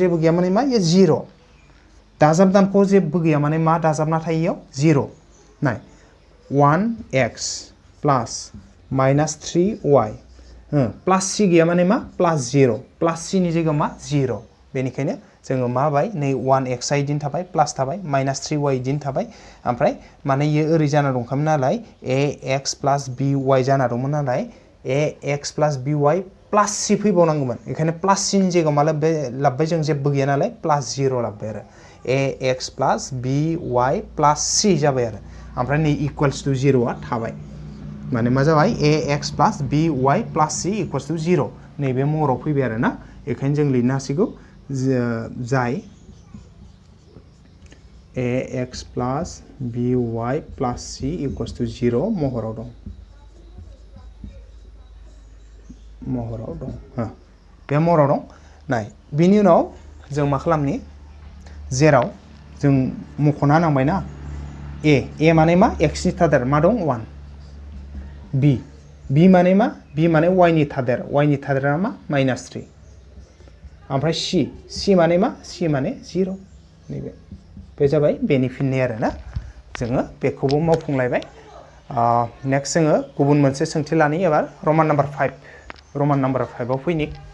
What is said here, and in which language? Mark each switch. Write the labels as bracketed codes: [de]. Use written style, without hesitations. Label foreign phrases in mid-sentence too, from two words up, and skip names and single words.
[brx] जेबो गैया माने मा इयो 0 दाजाब दानख' जेबो गैया माने मा दाजाबना थायो इयाव 0 नाय 1x + -3y प्लास c गैया माने मा प्लास 0 प्लास c नि जायगायाव मा 0 बेनिखायनो जोङो मा बाय नै 1x आ इदिनो थाबाय प्लास थाबाय -3y इदिनो थाबाय ओमफ्राय माने इयो ओरै जाना दंखामोन नालाय ax + by जाना दंमोन नालाय [en] ax plus by plus c [brx] फैबावनांगौमोन बेखायनो [en] plus c [brx] नि जायगायाव मा लाबबाय जों जेबो गैया नालाय [en] plus 0 [brx] लाबबाय आरो [en] ax plus by plus c [brx] जाबाय आरो ओमफ्राय नै equals to 0 आ थाबाय माने मा जाबाय [en] ax plus by plus c equals to 0 [brx] नैबे महराव फैबाय आरो ना बेखायनो जों लिरनो हासिगौ जाय [en] ax plus by plus c equals to 0 [brx] महराव दं बे महराव दं नाय बिनि उनाव जों मा खालामनि जेराव जों मख'ना नांबाय ना a माने मा x नि थादेर मा दं 1 b माने मा b माने y नि थादेरा मा -3 ओमफ्राय c माने मा c माने 0 नैबे बे जाबाय बेनि फिननाय आरो ना जोङो बेखौबो मावफुंलायबाय नेक्स्ट जोङो गुबुन मोनसे सोंथि लानि एबार [en] roman number 5 [brx] आव फैनि